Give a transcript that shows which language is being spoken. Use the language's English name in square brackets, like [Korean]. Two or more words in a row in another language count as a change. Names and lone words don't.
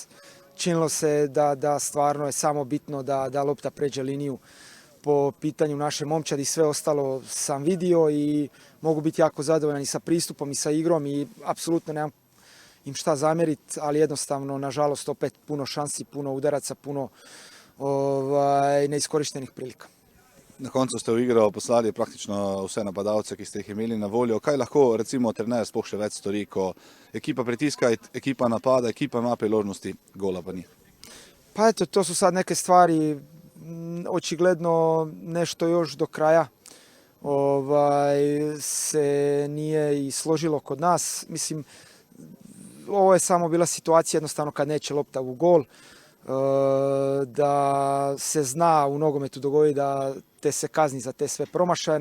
[Croatian] Činilo se da stvarno je samo bitno da lopta pređe liniju po pitanju naše momčadi. Sve ostalo sam vidio i mogu biti jako zadovoljan i sa pristupom i sa igrom i apsolutno nemam im šta zamjeriti, ali jednostavno, nažalost, opet puno šansi, puno udaraca, puno neiskorištenih prilika. [Slovenian] Na koncu ste v igro poslali praktično vse napadalce, ki ste jih imeli na voljo. Kaj lahko recimo trener sploh še več stori, ko ekipa pritiska, ekipa napada, ekipa ima priložnosti, gola pa ni? [Croatian] Pa eto, to su sad neke stvari, očigledno nešto još do kraja se nije i složilo kod nas. Mislim, ovo je samo bila situacija jednostavno kad neće lopta u gol, da se zna u nogometu dogodi da te se kazni za te sve promašaje.